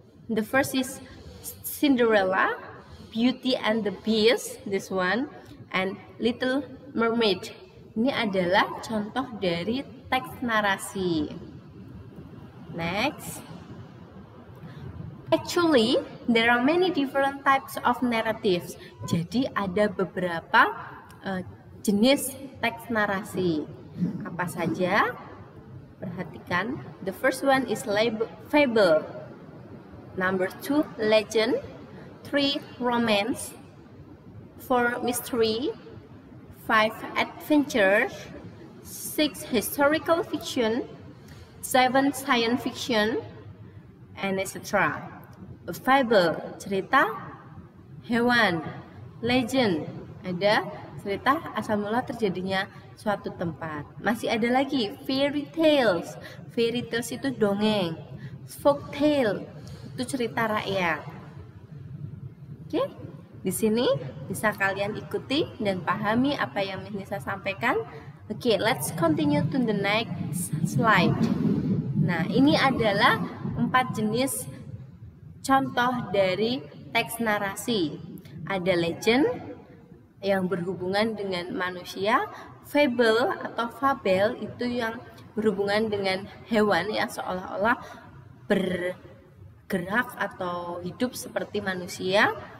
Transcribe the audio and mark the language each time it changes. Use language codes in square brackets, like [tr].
[en] The first is Cinderella, Beauty and the Beast, this one. and Little Mermaid. [id] Ini adalah contoh dari teks narasi. [en] Next. Actually, there are many different types of narratives. [id] Jadi ada beberapa jenis teks narasi. Apa saja? Perhatikan. [en] The first one is fable. Number 2, legend. 3, romance. 4, mystery. 5, adventure. 6, historical fiction. 7, science fiction, and etc. [id] A fable, cerita hewan. Legend, ada cerita asal mula terjadinya suatu tempat. Masih ada lagi fairy tales. Fairy tales itu dongeng. Folk tale itu cerita rakyat. Oke, di sini bisa kalian ikuti dan pahami apa yang Miss Nisa sampaikan. [en] Oke, let's continue to the next slide. [id] Nah, ini adalah 4 jenis contoh dari teks narasi. Ada legend yang berhubungan dengan manusia, fable atau fabel itu yang berhubungan dengan hewan yang seolah-olah bergerak atau hidup seperti manusia.